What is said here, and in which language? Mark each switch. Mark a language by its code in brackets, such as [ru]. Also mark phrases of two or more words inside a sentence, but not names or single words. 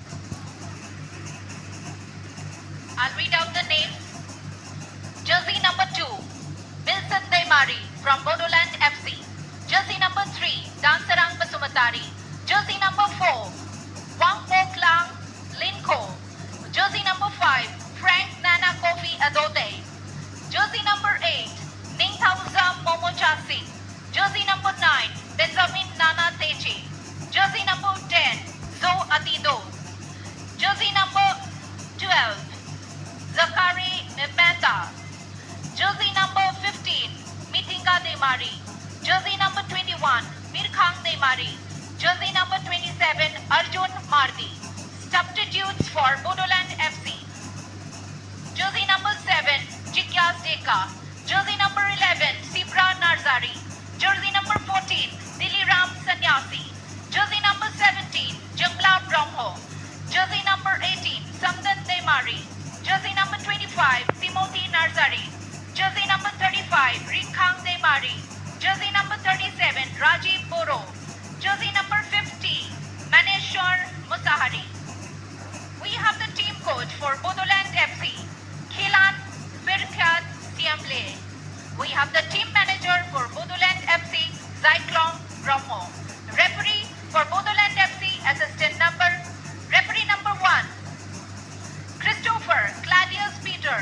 [en] I'll read out the names. Jersey number 2, Wilson Deimari from Bodoland FC. Jersey number 3, Dansarang Basumatari. Jersey number 4, Wangpo Klang Linko. Jersey number 5, Frank Nana Kofi Adote. Jersey number 8, Ningthauza Momochasi. Jersey number 9, Benjamin Nana Techi. Jersey number 10, Zo Atido. Jersey number 12, Zakari Mehta. Jersey number 15, Mitinga Deimari. Jersey number 21, Mirkhang Deimari. Jersey number 27, Arjun Mardi. Substitutes for Bodoland FC. Jersey number 7, Jikyas Deka. Jersey number 11, Sibra Narzari. Jersey number 14, Diliram Sanyasi. Jersey number 17, Jangla Brahmo. Jersey number 18, Samdan Deimari. Jersey number 25, Timothy Narzari. Jersey number 35, Rikhang Deimari. Jersey number 37, Rajiv Boro. Jersey number 50, Maneshwar Musahari. We have the team coach for Bodoland FC, Khilan Birkhat Siamle. We have the team manager for Bodoland FC, Zyklong Brahmo. Referee for Bodoland FC, assistant number, referee number 1, Christopher Claudius Peter.